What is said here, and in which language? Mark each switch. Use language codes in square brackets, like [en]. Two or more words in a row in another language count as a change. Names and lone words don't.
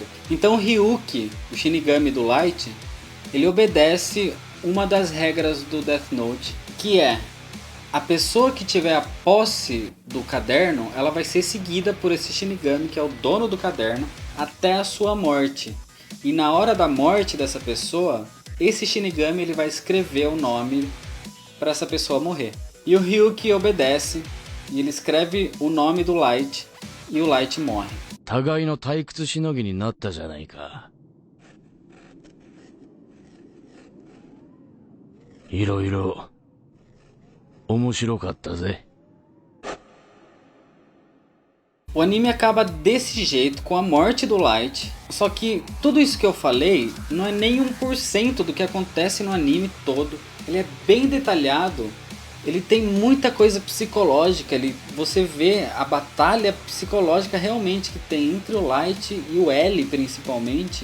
[pt] Então o Ryuki, o Shinigami do Light, ele obedece uma das regras do Death Note, que é: a pessoa que tiver a posse do caderno, ela vai ser seguida por esse Shinigami, que é o dono do caderno, até a sua morte. E na hora da morte dessa pessoa, esse Shinigami ele vai escrever o nome para essa pessoa morrer. E o Ryuki obedece, e ele escreve o nome do Light, e o Light morre. [ja] 互いの退屈しのぎになったじゃないか。いろいろ面白かったぜ。 [pt] O anime acaba desse jeito, com a morte do Light. Só que tudo isso que eu falei não é nem 1% do que acontece no anime todo. Ele é bem detalhado. Ele tem muita coisa psicológica. Você vê a batalha psicológica realmente que tem entre o Light e o L principalmente.